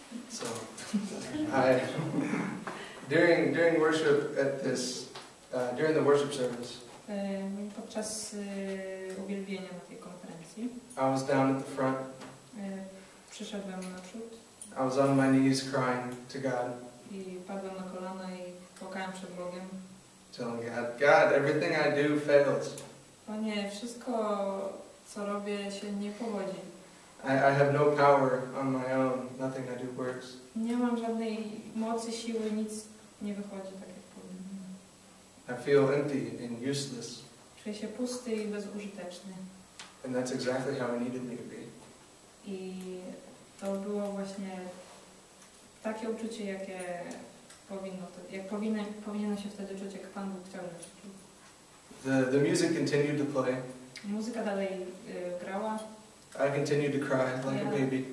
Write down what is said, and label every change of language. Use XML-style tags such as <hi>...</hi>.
<en>So, during worship at this, during the worship service,</en> <pl>podczas uwielbienia na tej konferencji,</pl> <en>I was down at the front.</en> <pl>Przyszedłem naprzód.</pl> <en>I was on my knees crying to God.</en> <pl>I padłem na kolana i płakałem przed Bogiem.</pl> <en>Telling God, everything I do fails.</en> <pl>Panie, wszystko co robię się nie powodzi.</pl> <en>I have no power on my own. Nothing I do works.</en> <pl>Nie mam żadnej mocy, siły, nic nie wychodzi tak jak powinno.</pl> <en>I feel empty and useless.</en> <pl>Czuję się pusty i bezużyteczny.</pl> <en>And that's exactly how He needed me to be.</en> <pl>I to było właśnie takie uczucie, jakie powinno się wtedy czuć, jak Pan Bóg chciał, żeby się czuć.</pl> <en>The music continued to play.</en> <pl>Muzyka dalej grała.</pl> <en>I continued to cry like a baby.</en>